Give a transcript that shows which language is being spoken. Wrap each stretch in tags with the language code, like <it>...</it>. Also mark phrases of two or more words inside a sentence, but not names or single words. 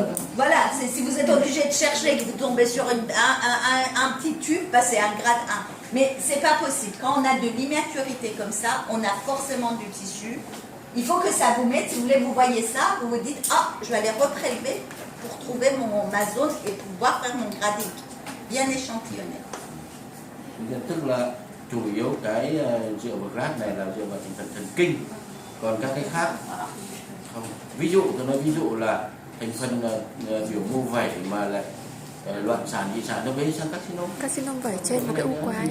<fr>Voilà, si vous êtes obligé de chercher et que vous tombez sur un petit tube, bah c'est un grade 1. Mais c'est pas possible. Quand on a de l'immaturité comme ça, on a forcément du tissu. Il faut que ça vous mette, si vous voulez, vous voyez ça, vous vous dites, ah, je vais aller reprélever pour trouver ma zone et pouvoir faire mon gradique. Bien échantillonné.</fr> <vi>Tức là chủ yếu cái dựa vào grade này là dựa vào thành phần thần kinh, còn các cái khác không. Ví dụ tôi nói ví dụ là thành phần biểu mô vẩy mà là loạn sản dị sản, nó gây sang carcinoma. Carcinoma vẩy trên một cái u quái.</vi>